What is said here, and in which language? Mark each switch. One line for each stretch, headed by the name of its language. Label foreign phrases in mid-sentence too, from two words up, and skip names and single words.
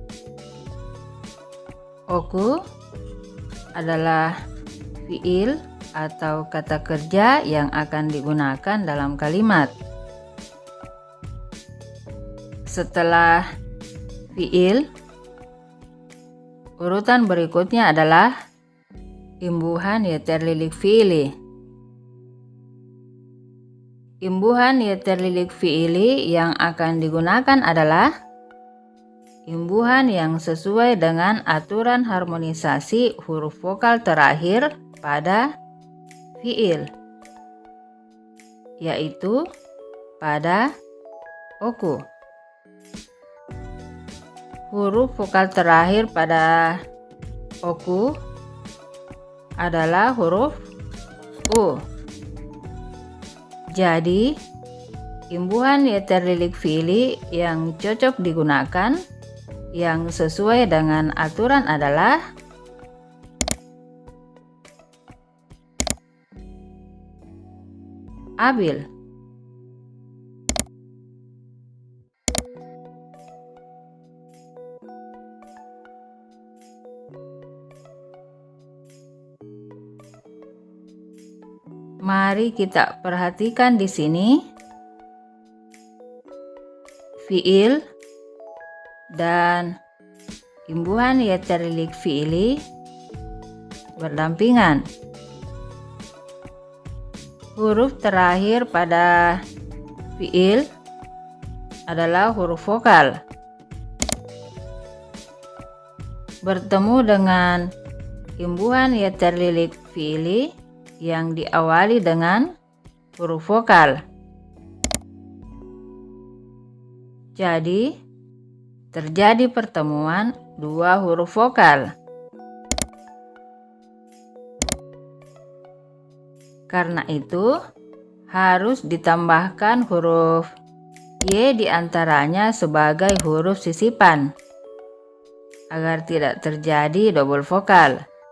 Indonesian: Oku adalah fiil atau kata kerja yang akan digunakan dalam kalimat. Setelah fiil, urutan berikutnya adalah imbuhan
Turkish: yeterlilik fiili.
Indonesian: Imbuhan
Turkish: yeterlilik fiili
Indonesian: yang akan digunakan adalah imbuhan yang sesuai dengan aturan harmonisasi huruf vokal terakhir pada fiil, yaitu pada oku. Huruf vokal terakhir pada oku adalah huruf U. Jadi, imbuhan
Turkish: yeterlilik fiili
Indonesian: yang cocok digunakan yang sesuai dengan aturan adalah abil. Mari kita perhatikan di sini fiil dan imbuhan
Turkish: yeterlilik fiili
Indonesian: berdampingan. Huruf terakhir pada fiil adalah huruf vokal. Bertemu dengan imbuhan
Turkish: yeterlilik fiili
Indonesian: yang diawali dengan huruf vokal. Jadi, terjadi pertemuan dua huruf vokal. Karena itu, harus ditambahkan huruf Y di antaranya sebagai huruf sisipan, agar tidak terjadi double vokal.